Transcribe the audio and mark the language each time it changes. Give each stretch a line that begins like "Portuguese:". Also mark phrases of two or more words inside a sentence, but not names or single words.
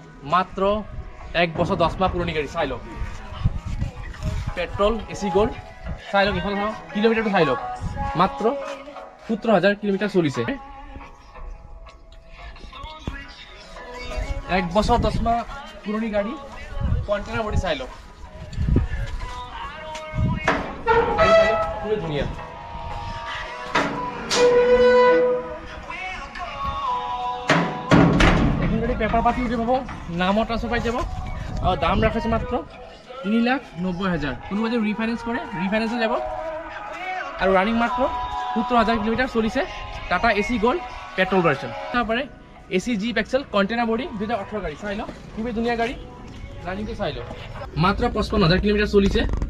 Bangla: মাত্র 1 বছর 10 মাস পুরনো গাড়ি চাই লওক পেট্রোল এসি গোল্ড চাই লওক এখন কিলোমিটারটা চাই লওক মাত্র 17,000 কিলোমিটার চলিছে 1 বছর 10 মাস পুরনো গাড়ি
English: container body
Bangla: চাই লওক পুরো দুনিয়া পেপার পাতি উঠে পাব নামও ট্রান্সফার পাই যাব আর দাম রাখা মাত্র 3,90,000 কোনো যদি রিফাইন্যান্স করে রিফাইন্যান্সে যাব আর রানিং মাত্র 17,000 কিলোমিটার চলিছে টাটা এসি গোল্ড
English: petrol version
Bangla: তারপরে এসি জিপ এক্সেল
English: container body
Bangla: 2018 গাড়ি চাই লো খুবই দুনিয়া গাড়ি রানিংকে চাই লো মাত্র 55,000 কিলোমিটার চলিছে